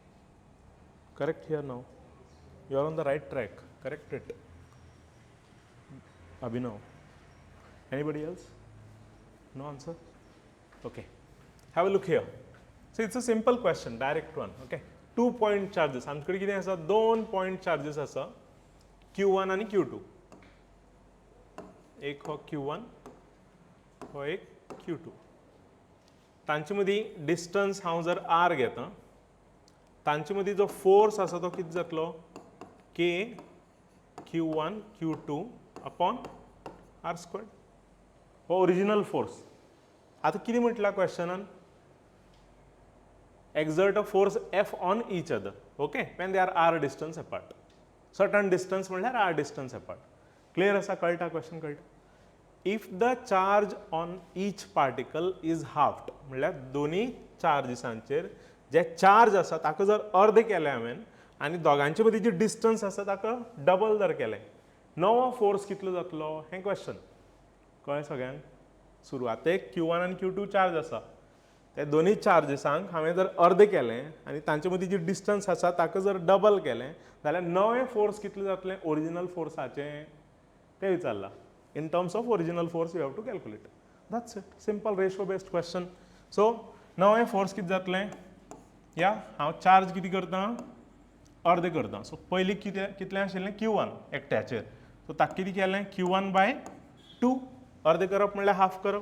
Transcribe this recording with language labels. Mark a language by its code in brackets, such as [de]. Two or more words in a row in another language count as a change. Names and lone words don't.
[en] Correct here now. You are on the right track. Correct it. Abhinav. Anybody else? No answer? Okay. Have a look here. So it's a simple question, direct one. Okay. 2 point charges. [kok] आमचे कितें आसा [en] 2 point charges [kok] आसा Q1 आणि Q2. एक हो Q1 हो एक Q2. तांचे मदीं डिस्टन्स हांव जर R घेता तांचे मदीं जो फोर्स आसा तो कितें जातलो K Q1 Q2 [en] upon R squared. हो original force. [kok] आता कितें म्हटलां क्वेश्चनान [en] exert a force F on each other, okay, when they are R distance apart. Certain distance [kok] म्हणल्यार [en] R distance apart. [kok] Clear असा कळटा क्वेश्चन कळटा. [en] If the charge on each particle is halved, [kok] म्हणल्यार दोन्ही चार्जिसांचेर जे चार्ज आसा ताका जर अर्द केलें हांवें आनी दोगांचे मदीं जी डिस्टन्स आसा ताका डबल जर केलें, नवो फोर्स कितलो जातलो हें क्वेश्चन. कळ्ळें सगळ्यांक? सुरवातेक Q1 आनी Q2 चार्ज आसा. ते दोन्ही चार्जिसांक हांवें जर अर्द केलें आनी तांचे मदीं जी डिस्टन्स आसा ताका जर डबल केलें जाल्यार नवें फोर्स कितलें जातलें ओरिजिनल फोर्साचें तें विचारलां. [en] in terms of original force you have to calculate. that's it. simple ratio based question. [kok] सो नवें फोर्स कितें जातलें या हांव चार्ज कितें करतां अर्द करतां. सो पयलीं कितलें आशिल्लें Q1 एकट्याचेर. सो ताका कितें केलें Q1/2 अर्द करप म्हणल्यार हाफ करप.